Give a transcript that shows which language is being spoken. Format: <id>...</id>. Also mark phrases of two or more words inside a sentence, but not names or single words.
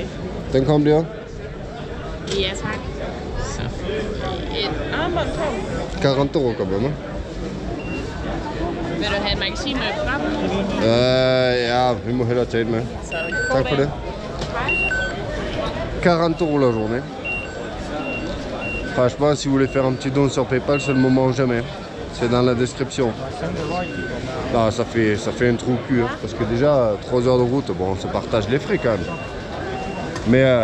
<da>Den kom der. Ja, tak. Så et armbånd på.</da> <fr>40 € quand même.</fr> <da>Vil du have et magasin med frem? Ja, vi må hellere tage det med. Så Tak for det. 40 €</da> <fr>la journée. Franchement, si vous voulez faire un petit don sur PayPal, c'est le moment ou jamais. C'est dans la description. Non, ça fait un trou au cul, hein, parce que déjà 3 heures de route, bon, on se partage les frais quand même.</fr>